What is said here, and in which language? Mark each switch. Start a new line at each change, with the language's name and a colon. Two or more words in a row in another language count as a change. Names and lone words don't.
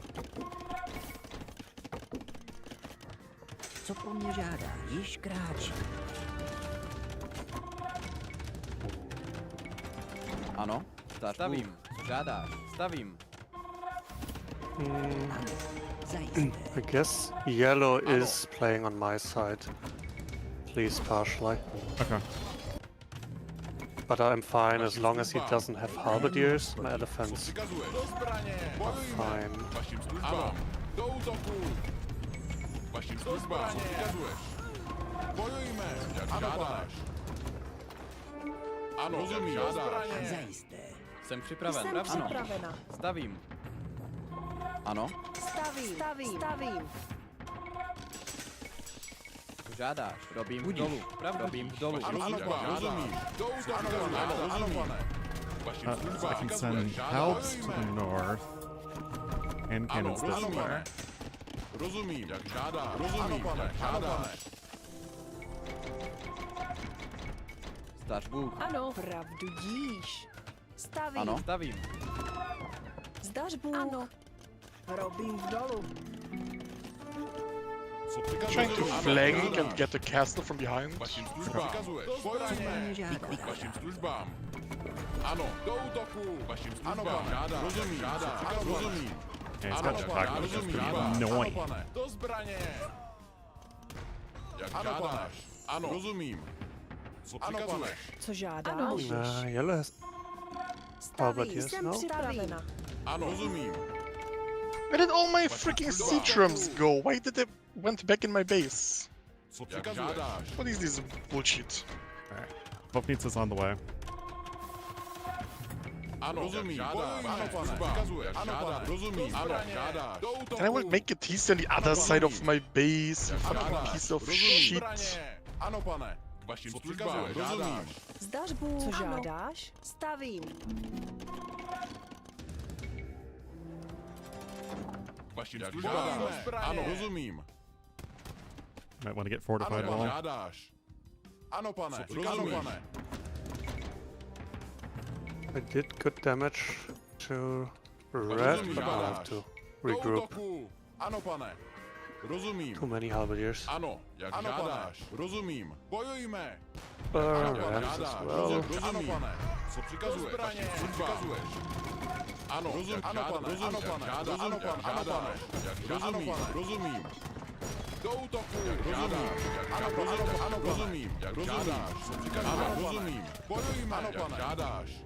Czech: Co po mně žádá? Již kráčím. Ano. Zdař Stavím. Co žádáš? Stavím. Zajisté.
English: I guess yellow is playing on my side. Please, partially. Okay. But I'm fine as long as he doesn't have halberdiers. My elephants
Czech: Přikazuješ? Do zbraně!
English: are fine.
Czech: Vašim službám! Ano, do útoku! Vašim službám! Co přikazuješ? Bojujme, jak žádáš! Ano, rozumím, žádáš! Zajisté. Jsem připraven. Jsem Ano. připravena. Stavím. Ano. Stavím. Co žádáš? Robím v dolu. Robím v dolu. Ano, ano, rozumím. Do útoku, ano, pane. Vašim
English: So I
Czech: službám!
English: can send helps to the north and
Czech: Ano,
English: cannons this
Czech: rozumím.
English: way.
Czech: Rozumím, jak žádáš. Rozumím, jak žádáš. Zdař Bůh. Ano, pravdu díš. Stavím. Ano. Stavím. Zdař Bůh. Ano. Robím v dolu. Co
English: Trying to
Czech: přikazuješ? Ano,
English: flank
Czech: žádáš.
English: and get the castle from behind.
Czech: Vašim službám! Přikazuješ? Bojujme! Vašim službám! Ano, do útoku! Vašim službám! Žádá, rozumím, žádá, rozumím.
English: Yeah, he's
Czech: Ano,
English: got to
Czech: pane,
English: talk, which is
Czech: rozumím,
English: pretty
Czech: žádá.
English: annoying.
Czech: Ano, pane, do zbraně! Jak žádáš? Ano, rozumím. Co přikazuješ? Co žádáš? Ano.
English: Yellow has halberdiers
Czech: Jsem
English: now.
Czech: připravena. Ano, rozumím.
English: Where did all my freaking siege drums go? Why did they went back in my base?
Czech: Co přikazuješ?
English: What is this bullshit? Vopnice is on the way.
Czech: Ano, rozumím, žádáš. Ano, pane, přikazuješ. Ano, pane, rozumím. Ano, žádáš. Do útoku!
English: Can I will make a TC on the other side of my base, you fucking piece of shit.
Czech: Ano, pane. Vašim službám, rozumím. Zdař Bůh. Co žádáš? Stavím. Vašim službám, ano, rozumím.
English: Might want to get fortified
Czech: Ano,
English: wall.
Czech: žádáš. Ano, pane, rozumím. Ano, pane.
English: I did good damage to red, but I have to
Czech: Do
English: regroup.
Czech: útoku! Ano, pane. Rozumím.
English: Too many halberdiers.
Czech: Ano, jak žádáš. Rozumím. Bojujme.
English: Rams
Czech: Žádáš.
English: as well.
Czech: Rozumím. Ano, pane. Co přikazuješ? Vašim službám. Ano, rozumím. Ano, pane. Rozumím. Žádáš. Ano, pane. Žádáš. Rozumím. Rozumím. Do útoku. Rozumím. Ano, rozumím. Ano, rozumím. Jak žádáš. Co přikazuješ? Ano, rozumím. Bojujme. Ano, pane. Žádáš.